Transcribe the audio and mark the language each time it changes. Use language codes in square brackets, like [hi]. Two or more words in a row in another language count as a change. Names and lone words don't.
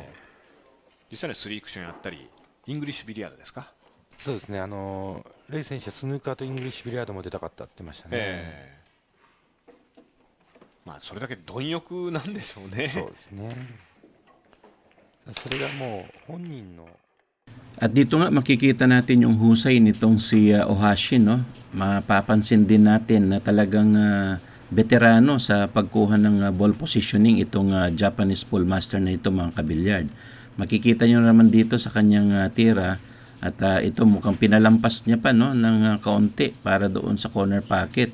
[ja] 実際には3クションやったりイングリッシュビリヤードですか、そうですね、レイ選手はスヌーカーとイングリッシュビリヤードも出たかったって言ってましたね。まあそれだけ貪欲なんでしょうね。そうですね。それがもう本人の [tl] At dito nga makikita natin yung husay nitong si Ohashi, no? Mapapansin din natin na talagang veterano sa pagkuha ng [en] ball positioning [tl] itong [en] Japanese pool master [tl] na ito, mga kabilyard. Makikita nyo naman dito sa kanyang tira at ito mukhang pinalampas niya pa, no, ng kaunti para doon sa [en] corner pocket.